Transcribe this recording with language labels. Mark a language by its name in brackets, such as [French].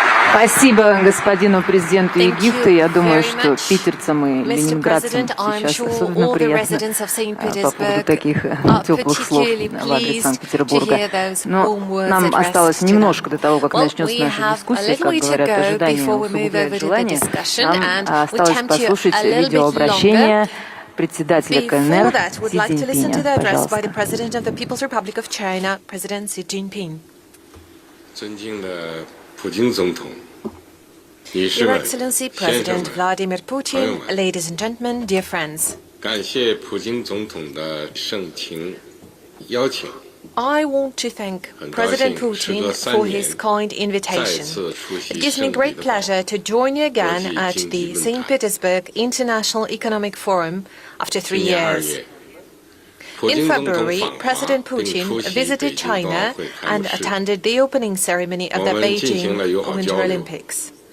[Russian] Спасибо господину президенту Египта. Я думаю, что питерцам и ленинградцам сейчас особенно приятно по поводу таких теплых слов в адрес Санкт-Петербурга. Но нам осталось немножко до того, как начнется наша дискуссия, как говорят, ожидания усугубляют желание. Нам осталось послушать видеообращение председателя КНР Си Цзиньпиня. Пожалуйста. [Chinese] 尊敬的普京总统，女士们、先生们、朋友们， [English] Ladies and gentlemen, dear friends. [Chinese] 感谢普京总统的盛情邀请。 [English] I want to thank President Putin for his kind invitation. It gives me great pleasure to join you again at the St. Petersburg International Economic Forum after 3 years. In February, President Putin visited China and attended the opening ceremony of the Beijing Winter Olympics.